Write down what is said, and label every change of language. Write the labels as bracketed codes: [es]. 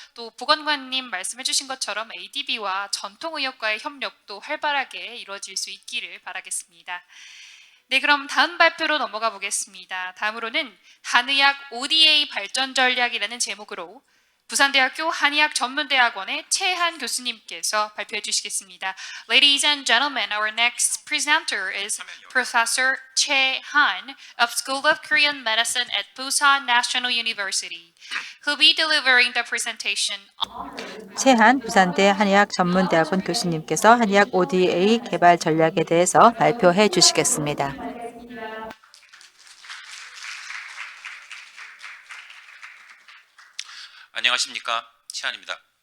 [ko] 또 보건관님 말씀해주신 것처럼 ADB와 전통의학과의 협력도 활발하게 이루어질 수 있기를 바라겠습니다. 네, 그럼 다음 발표로 넘어가 보겠습니다. 다음으로는 한의학 ODA 발전 전략이라는 제목으로 부산대학교 한의학 전문대학원의 최한 교수님께서 발표해 주시겠습니다. [en] Ladies and gentlemen, our next presenter is Professor Choi Han of School of Korean Medicine at Busan National University. He'll be delivering the presentation. [ko] 최한 부산대 한의학 전문대학원 교수님께서 한의학 ODA 개발 전략에 대해서 발표해 주시겠습니다. 안녕하십니까, 최한입니다.